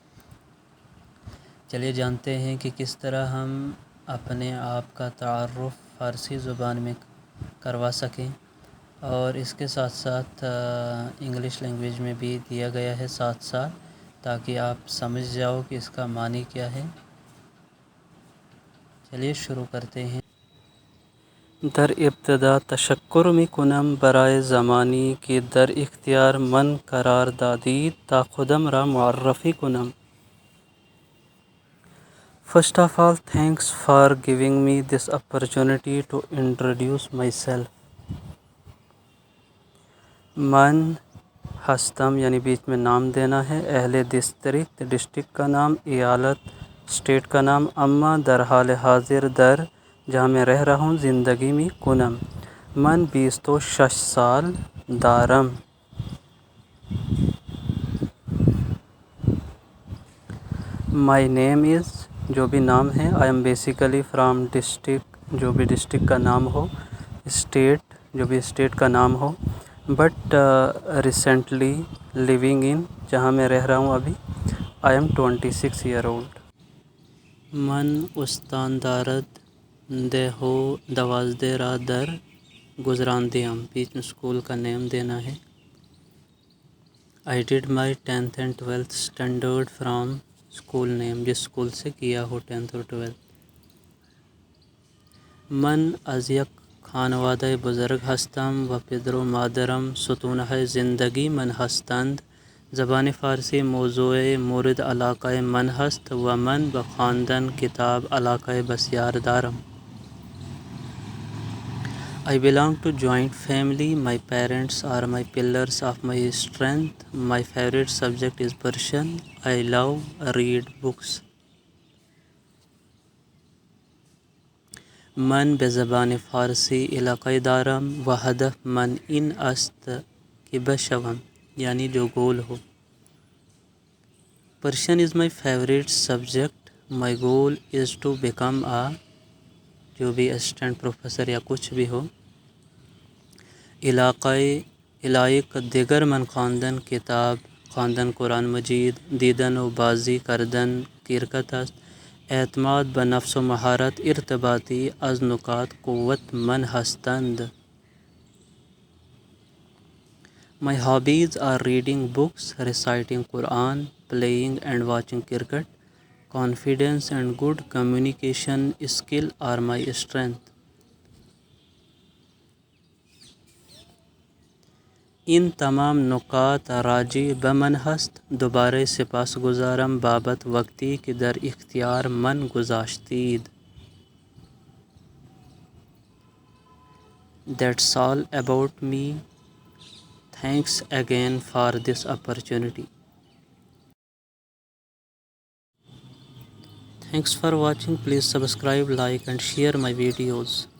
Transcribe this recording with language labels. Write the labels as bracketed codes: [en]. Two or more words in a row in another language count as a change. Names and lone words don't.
[ur] چلیے جانتے ہیں کہ کس طرح ہم اپنے آپ کا تعارف فارسی زبان میں کروا سکیں، اور اس کے ساتھ ساتھ [en] English language [ur] میں بھی دیا گیا ہے ساتھ ساتھ، تاکہ آپ سمجھ جاؤ کہ اس کا معنی کیا ہے۔ چلیے شروع کرتے ہیں۔ [fa] در ابتدا تشکر می کنم برای زمانی که در اختیار من قرار دادید تا خودم را معرفی کنم. [en] First of all, thanks for giving me this opportunity to introduce myself. [fa] من ہستم [ur] یعنی بیچ میں نام دینا ہے، اہل ڈسٹرکٹ کا نام، ایالت اسٹیٹ کا نام، [fa] اما در حال حاضر در [ur] جہاں میں رہ رہا ہوں [fa] زندگی میں کنم من 26 سال دارم۔ [en] My name is [ur] جو بھی نام ہے، [en] I am basically from district [ur] جو بھی ڈسٹرکٹ کا نام ہو، اسٹیٹ جو بھی اسٹیٹ کا نام ہو، [en] but recently living in [ur] جہاں میں رہ رہا ہوں ابھی، [en] I am 26 year old. [fa] من استاندارد دہ ہو 12 را در گزراندیم، [ur] بیچ میں اسکول کا نیم دینا ہے۔ [en] I did my 10th and 12th standard from school name, [ur] جس اسکول سے کیا ہو 10th اور 12th۔ [fa] من از یک خانوادہ بزرگ ہستم و پدر و مادرم ستونہ زندگی من ہستند۔ زبان فارسی موضوع مورد علاقہ من ہست و من بخواندن کتاب علاقہ بسیار دارم۔ [en] I belong to joint family. My parents are my pillars of my strength. My favorite subject is Persian. I love read books. [fa] من به زبان فارسی علاقه دارم و هدف من این است که بشوم، [ur] یعنی جو گول ہو۔ [en] Persian is my favorite subject. My goal is to become a [ur] جو بھی [en] assistant professor [ur] یا کچھ بھی ہو۔ [fa] علاقہ دیگر من خواندن کتاب، خواندن قرآن مجید، دیدن و بازی کردن کرکٹ است، اعتماد به نفس و مهارت ارتباطی از نکات قوت من هستند. [en] My hobbies are reading books, reciting Quran, playing and watching cricket. Confidence and good communication skill are my strength. [fa] این تمام نکات راجع به من هست. دوباره سپاسگزارم بابت وقتی که در اختیار من گذاشتید. [en] That's all about me. Thanks again for this opportunity. Thanks for watching. Please subscribe, like and share my videos.